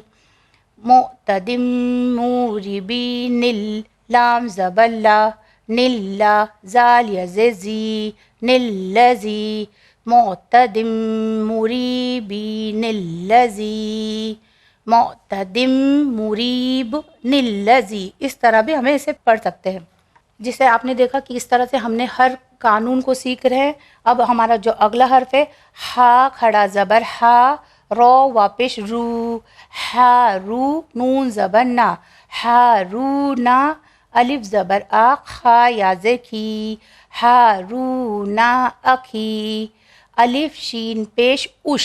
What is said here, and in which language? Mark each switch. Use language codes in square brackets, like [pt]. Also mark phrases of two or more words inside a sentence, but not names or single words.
[ur] معتدم موری بی نل، لام زبر لا نل لا، زال یا زیر زی نل لزی، معتدم مریبی نل لزی، معتدم مریب نل لزی۔ اس طرح بھی ہمیں اسے پڑھ سکتے ہیں، جسے آپ نے دیکھا کہ اس طرح سے ہم نے ہر قانون کو سیکھ رہے ہیں۔ اب ہمارا جو اگلا حرف ہے ہا کھڑا زبر ہا، رو واپس رو، ہا رو، نون زبر نا، ہا رو نا، الف زبر آ، خا یا زیر کی، ہا رو نا اکھی، الف شین پیش اش۔